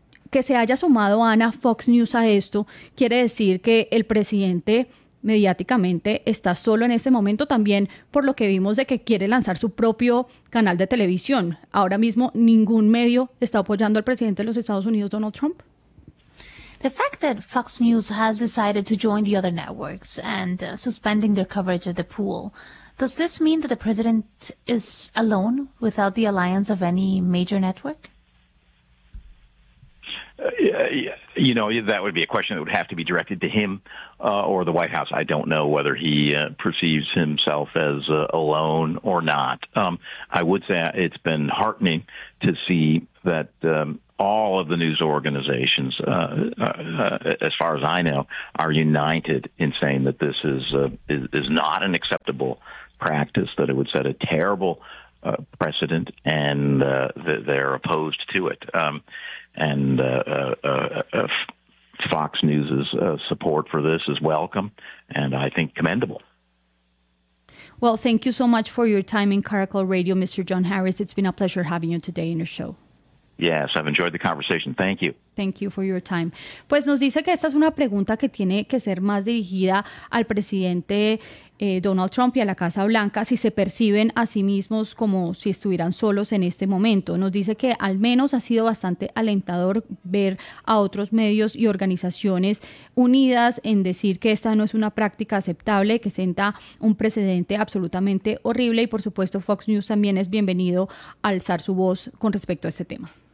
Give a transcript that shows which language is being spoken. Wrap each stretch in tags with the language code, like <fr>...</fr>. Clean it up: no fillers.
<es>Que se haya sumado Ana Fox News a esto quiere decir que el presidente mediáticamente está solo en ese momento, también por lo que vimos de que quiere lanzar su propio canal de televisión. Ahora mismo ningún medio está apoyando al presidente de los Estados Unidos, Donald Trump.</es> <en>The fact that Fox News has decided to join the other networks and suspending their coverage of the pool, does this mean that the president is alone without the alliance of any major network? You know, that would be a question that would have to be directed to him or the White House. I don't know whether he perceives himself as alone or not. I would say it's been heartening to see that all of the news organizations, as far as I know, are united in saying that this is not an acceptable practice, that it would set a terrible precedent, and that they're opposed to it. Fox News's support for this is welcome and I think commendable. Well, thank you so much for your time in Caracol Radio, Mr. John Harris. It's been a pleasure having you today in your show. Yes, I've enjoyed the conversation. Thank you. Thank you for your time.</en> <es>Pues nos dice que esta es una pregunta que tiene que ser más dirigida al presidente Donald Trump y a la Casa Blanca, si se perciben a sí mismos como si estuvieran solos en este momento. Nos dice que al menos ha sido bastante alentador ver a otros medios y organizaciones unidas en decir que esta no es una práctica aceptable, que sienta un precedente absolutamente horrible, y por supuesto Fox News también es bienvenido a alzar su voz con respecto a este tema.</es>